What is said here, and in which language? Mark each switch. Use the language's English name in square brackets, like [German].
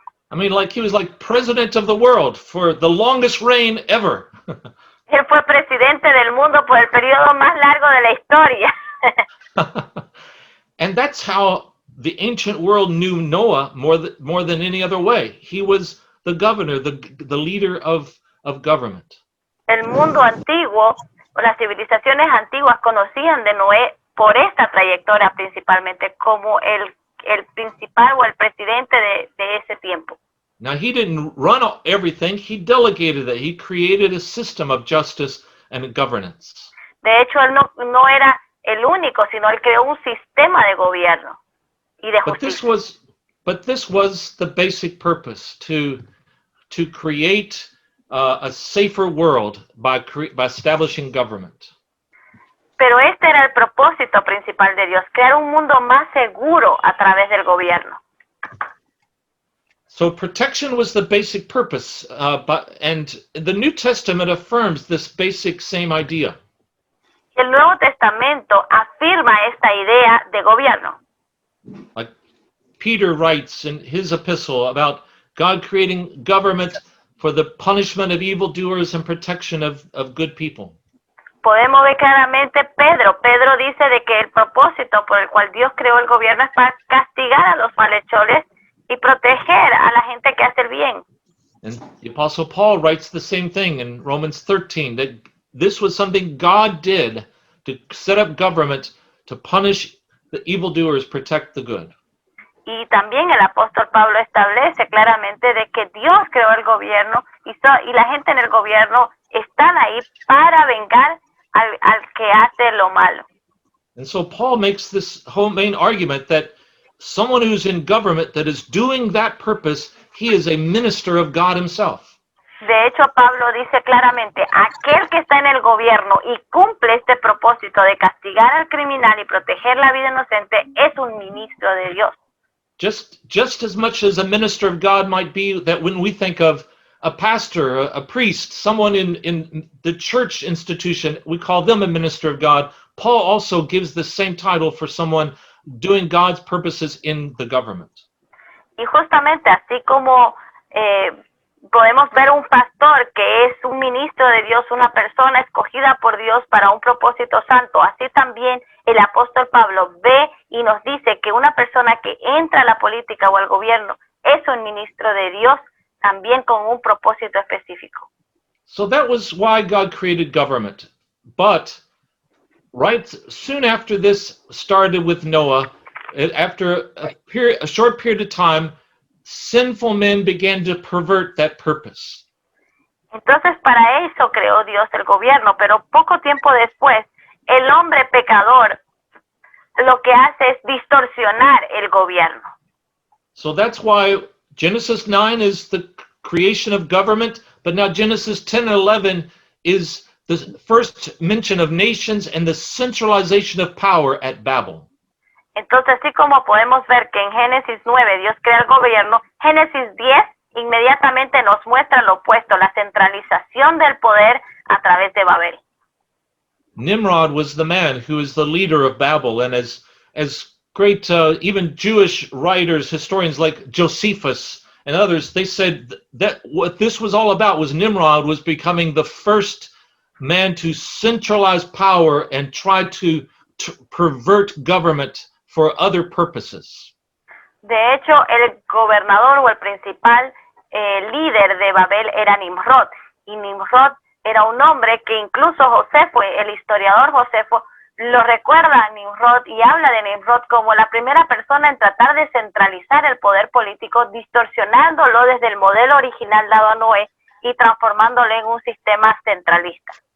[English] I mean, he was like president of the world for the longest reign ever. [Spanish] Él fue presidente del mundo por el periodo más largo de la historia. [English] And that's how the ancient world knew Noah more than any other way. He was the governor, the leader of government. [Spanish] El mundo antiguo, o las civilizaciones antiguas conocían de Noé por esta trayectoria principalmente como el principal o el presidente de ese tiempo. [English] Now, he didn't run everything. He delegated it. He created a system of justice and governance. [Spanish] De hecho, él no era el único, sino él creó un sistema de gobierno y de justicia. [English] But this was the basic purpose, to create a safer world by establishing government. [Spanish] Pero este era el propósito principal de Dios, crear un mundo más seguro a través del gobierno. [English] So protection was the basic purpose, and the New Testament affirms this basic same idea. [Spanish] El Nuevo Testamento afirma esta idea de gobierno. [English] Like Peter writes in his epistle about God creating government for the punishment of evildoers and protection of good people. [Spanish] Podemos ver claramente Pedro dice de que el propósito por el cual Dios creó el gobierno es para castigar a los malhechores y proteger a la gente que hace el bien. [English] And the Apostle Paul writes the same thing in Romans 13, that this was something God did to set up government to punish the evildoers, protect the good. [Spanish] Y también el apóstol Pablo establece claramente de que Dios creó el gobierno y la gente en el gobierno están ahí para vengar al que hace lo malo. [English] And so Paul makes this whole main argument that someone who's in government that is doing that purpose, he is a minister of God himself. [Spanish] De hecho, Pablo dice claramente, aquel que está en el gobierno y cumple este propósito de castigar al criminal y proteger la vida inocente es un ministro de Dios. [English] Just as much as a minister of God might be, that when we think of a pastor, a priest, someone in the church institution, we call them a minister of God. Paul also gives the same title for someone doing God's purposes in the government. [Spanish] Y justamente así como podemos ver un pastor que es un ministro de Dios, una persona escogida por Dios para un propósito santo, así también el apóstol Pablo ve y nos dice que una persona que entra a la política o al gobierno es un ministro de Dios también con un propósito específico. [English] So that was why God created government. But right soon after this started with Noah, after a short period of time, sinful men began to pervert that purpose. [Spanish] Entonces para eso creó Dios el gobierno, pero poco tiempo después el hombre pecador lo que hace es distorsionar el gobierno. [English] So that's why Genesis 9 is the creation of government, but now Genesis 10 and 11 is the first mention of nations and the centralization of power at Babel. [Spanish] Entonces, así como podemos ver que en Génesis 9 Dios crea el gobierno, Génesis 10 inmediatamente nos muestra lo opuesto, la centralización del poder a través de Babel. [English] Nimrod was the man who is the leader of Babel, and as great even Jewish writers, historians like Josephus and others, they said that what this was all about was Nimrod was becoming the first man to centralize power and try to pervert government for other purposes. [Spanish] De hecho, el gobernador o el principal líder de Babel era Nimrod, y Nimrod era un hombre que incluso Josefo, el historiador Josefo, lo recuerda a Nimrod y habla de Nimrod como la primera persona en tratar de centralizar el poder político, distorsionándolo desde el modelo original dado a Noé y transformándolo en un sistema centralista.